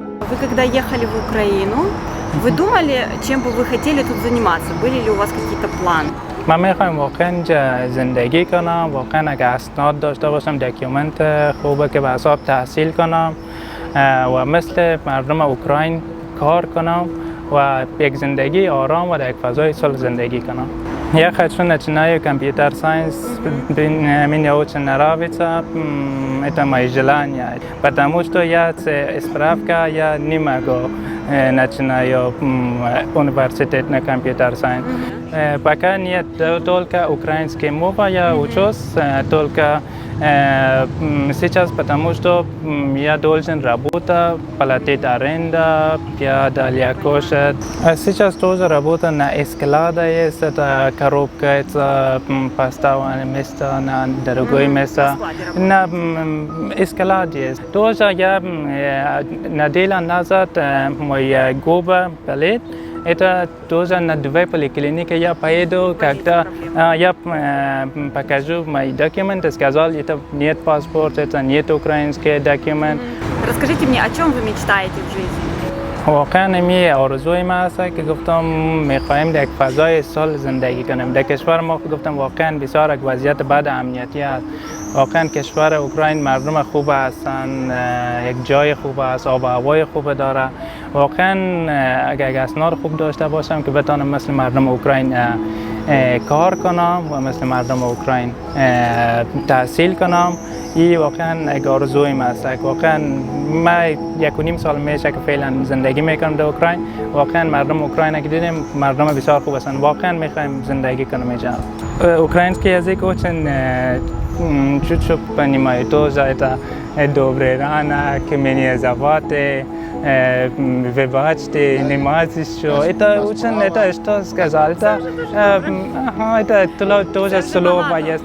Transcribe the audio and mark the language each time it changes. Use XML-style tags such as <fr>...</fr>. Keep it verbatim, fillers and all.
<ru>Вы когда ехали в Украину, вы думали, чем бы вы хотели тут заниматься? Были ли у вас какие-то планы?</ru> <fa>من میخوایم واقعا زندگی کنم، واقعا اگه اسناد داشته باشم، داکیومنت خوبه که به حساب تحصیل کنم و مثل مردم اوکراین کار کنم و یک زندگی آرام و در یک فضای صلح زندگی کنم.</fa> <ru>Я хочу начинаю компьютер сайенс, меня очень нравится, это моё желание, потому что я справка, я не могу начинаю университет на компьютер сайенс. Пока нет только украинский мова, я учусь только сейчас, потому что я должен работать, платить аренду, я далее кушать. Сейчас тоже работа на складе есть, это коробка, это поставленное место на другое место. На складе есть. Тоже я неделю назад мои губы болят. Это тоже на две поликлиники я поеду, когда я покажу мои документы, сказал, это нет паспорта, это нет украинский документ. Расскажите мне, о чем вы мечтаете в жизни?</ru> <fa>واقعا می آرزویم است که گفتم می‌خوایم در یک فضای صلح زندگی کنیم. در کشور ما گفتم واقعا بسیار وضعیت بد امنیتی است. واقعا کشور اوکراین مردم خوب هستند، یک جای خوب است، آب و هوای خوب داره. واقعا اگر اسناد خوب داشته باشم که بتونم مثل مردم اوکراین کار کنم و مثل مردم اوکراین تحصیل کنم. این واقعا یک آرزویم است. واقعا من یک و نیم سال میشه که فعلا زندگی میکنم در اوکراین. واقعا مردم اوکراین که دیدیم مردم بسیار خوب هستند. واقعا میخوایم زندگی کنم اینجا.</fa> <ru>اوکراینسکی язык очень чуть-чуть понимаю тоже. Это добрый рано, که меня зовут, вы бачите, не мать еще. Это очень, это что сказал? Это, это тоже слово есть.</ru>